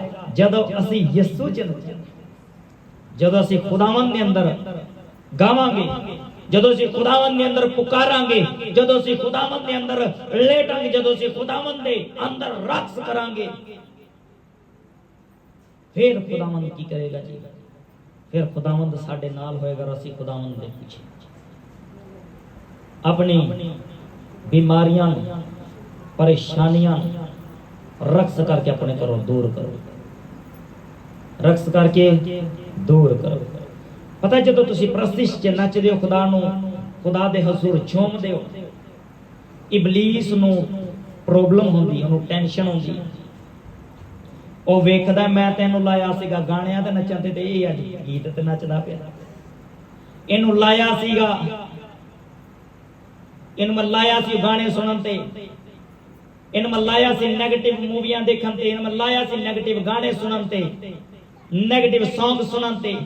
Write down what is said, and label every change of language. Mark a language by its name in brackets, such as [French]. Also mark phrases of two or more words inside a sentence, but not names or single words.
[Punjabi] جدو اسی یسوع چلے، جدو اسی خداوند دے اندر گاواں گے، جدو اسی خداوند دے اندر پکاراں گے، جدو اسی خداوند دے اندر لیٹاں گے، جدو اسی خداوند دے اندر رقص کراں گے، پھر خداوند کی کرے گا جی؟ پھر خداوند ساڈے نال ہوئے گا اور اسی خداوند دے پیچھے اپنی بیماریاں پریشانیاں رقص کر کے اپنے کرو دور کرو، رقص کر کے دور کرو۔ پتہ جدو تسی پرستش چ نچ دیو خدا نو، خدا دے حضور جھوم دیو، ਇਬਲੀਸ ਨੂੰ ਪ੍ਰੋਬਲਮ ਹੁੰਦੀ, ਉਹਨੂੰ ਟੈਨਸ਼ਨ ਹੁੰਦੀ। ਉਹ ਵੇਖਦਾ ਮੈਂ ਤੈਨੂੰ ਲਾਇਆ ਸੀਗਾ ਗਾਣਿਆਂ ਤੇ ਨੱਚਣ ਤੇ ਇਹ ਅੱਜ ਗੀਤ ਤੇ ਨੱਚਦਾ ਪਿਆ। ਇਹਨੂੰ ਲਾਇਆ ਸੀਗਾ, ਇਹਨੂੰ ਮੈਂ ਲਾਇਆ ਸੀ ਗਾਣੇ ਸੁਣਨ ਤੇ, ਇਹਨੂੰ ਮੈਂ ਲਾਇਆ ਸੀ [English] negative movies [Punjabi] ਦੇਖਣ ਤੇ, ਇਹਨੂੰ ਮੈਂ ਲਾਇਆ ਸੀ ਨੈਗੇਟਿਵ ਗਾਣੇ ਸੁਣਨ ਤੇ, [English] negative song [Punjabi] ਸੁਣਨ ਤੇ।